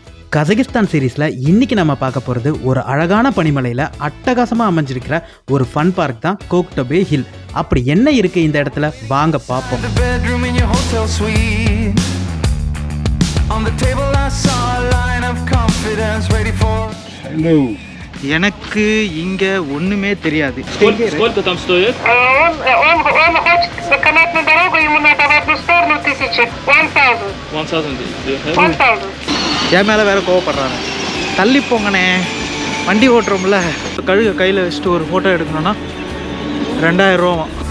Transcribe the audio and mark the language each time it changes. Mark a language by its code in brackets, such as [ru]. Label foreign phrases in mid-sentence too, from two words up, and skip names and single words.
[ta] கசகிஸ்தான் சீரீஸில் இன்றைக்கி நம்ம பார்க்க போகிறது ஒரு அழகான பனிமலையில் அட்டகாசமாக அமைஞ்சிருக்கிற ஒரு [en] fun park [ta] தான் கோக்டபே ஹில். அப்படி என்ன இருக்குது இந்த இடத்துல, வாங்க பார்ப்போம். எனக்கு இங்க ஒண்ணுமே தெரியாது. [ru] Сколько там стоит? Он хочет канатную дорогу, ему надо в одну сторону 1000. 1000. [ta] என் மேலே வேற கோவப்படுறாங்க. தள்ளி போங்கண்ணே, வண்டி ஓட்டுறோம்ல. கழுக கையில் வச்சுட்டு ஒரு ஃபோட்டோ எடுக்கணும்னா 2000 ரூபா.